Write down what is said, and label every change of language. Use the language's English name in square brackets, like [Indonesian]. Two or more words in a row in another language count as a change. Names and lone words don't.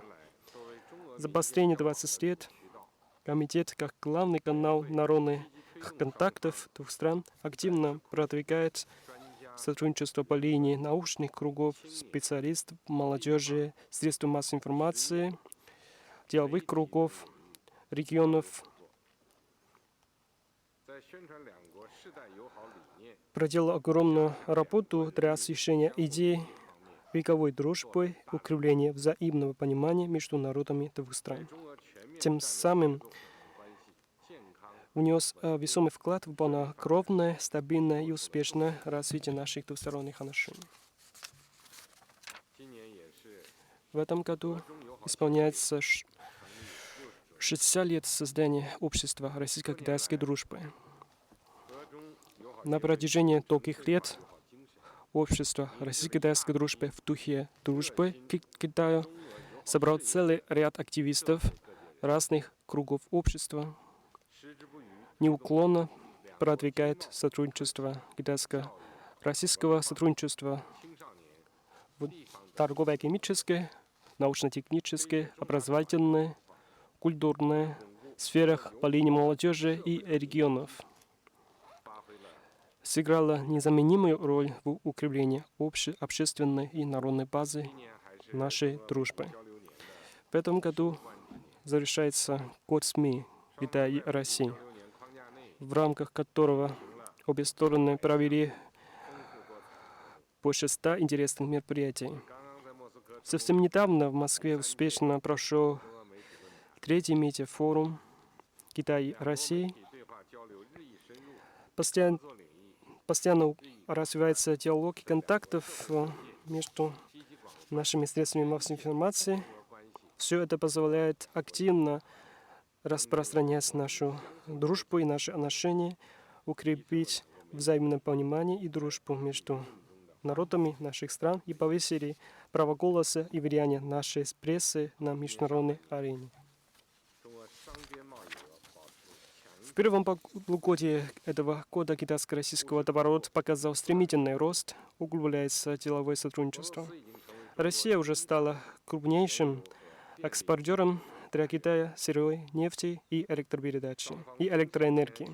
[Chinese] 作为中俄 [Russian] За последние 20 лет комитет, как главный канал народных контактов двух стран, активно продвигает [Chinese] 专家 [Russian] сотрудничество по линии научных кругов, специалистов, молодежи, средств массовой информации, деловых кругов, регионов, [Chinese] 在宣传两国世代友好理念 [Russian] проделал огромную работу для освещения идей вековой дружбы, укрепления взаимного понимания между народами двух стран. [Chinese] 中俄全面 [Russian] Тем самым [Chinese] 关系健康 [Russian] внес весомый вклад в полнокровное, стабильное и успешное развитие наших двусторонних отношений. [Chinese] 今年也是 [Russian] В этом году [Chinese] 中友好 [Russian] исполняется 60 лет создания общества российско-китайской дружбы. [Chinese] 俄中友好 [Russian] На протяжении долгих лет [Chinese] 友好精神 [Russian] общество российско-китайской дружбы в духе дружбы к Китаю собрал целый ряд активистов разных кругов общества, [Chinese] 矢志不渝 [Russian] неуклонно продвигает сотрудничество китайско-российского сотрудничества [Chinese] 青少年 [Russian] в торгово-экономической, научно-технической, образовательной, культурной сферах по линии молодежи и регионов. [Chinese] 发挥了 [Russian] Сыграла незаменимую роль в укреплении общественной и народной базы [Chinese] 今年还是 [Russian] нашей дружбы. [Chinese] 交流年的 [Russian] В этом году завершается год СМИ Китая и России, [Chinese] 交流年框架内 [Russian] в рамках которого обе стороны провели больше 100 интересных мероприятий. [Chinese] 刚刚在莫斯科 [Russian] Совсем недавно в Москве успешно прошел [Chinese] 中俄媒体论坛 [Russian] третий медиафорум Китая и России. [Chinese] 媒体对话交流日益深入， [Russian] Постоянно [Chinese] 合作领域 [Russian] постоянно развивается диалог и контактов между [Chinese] 积极广 [Russian] нашими средствами массовой информации. [Chinese] 中俄关系 [Russian] Все это позволяет активно распространять нашу дружбу и наши отношения, укрепить взаимное понимание и дружбу между народами наших стран и повысили право голоса и влияние нашей прессы на международной арене. [Chinese] 中俄商边贸易额保持强劲 [Russian] первом полугодии этого года китайско-российского товарооборот показал стремительный рост, углубляется деловое сотрудничество. Россия уже стала крупнейшим экспортером для Китая сырья, нефти и электропередачи, и электроэнергии.